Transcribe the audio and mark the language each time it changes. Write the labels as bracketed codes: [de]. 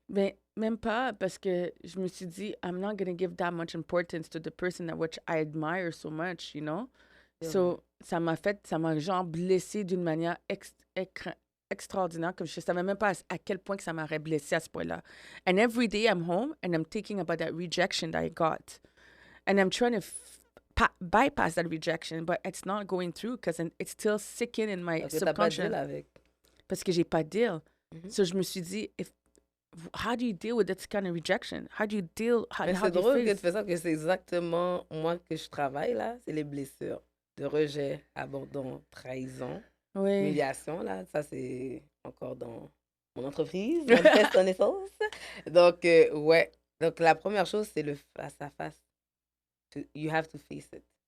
[fr] Ben, même pas, parce que je me suis dit, [en] I'm not going to give that much importance to the person which I admire so much, you know? [fr] So, ça m'a genre blessée d'une manière extraordinaire, comme je ne savais même pas à quel point que ça m'aurait blessée à ce point-là. [en] And every day I'm home and I'm thinking about that rejection that I got. And I'm trying to bypass that rejection, but it's not going through because it's still sicking in my subconscious. [fr] T'as pas de deal avec. Parce que j'ai pas de deal. So je me suis dit, [en] how do you deal with that kind of rejection? How do you deal? [fr] Mais c'est drôle que tu fais ça, que c'est exactement moi que je travaille là, c'est les blessures de rejet, abandon, trahison, humiliation là. Ça c'est encore dans mon entreprise, mon test connaissance. Donc ouais. Donc la première chose c'est le face à face. [en] You have to face it.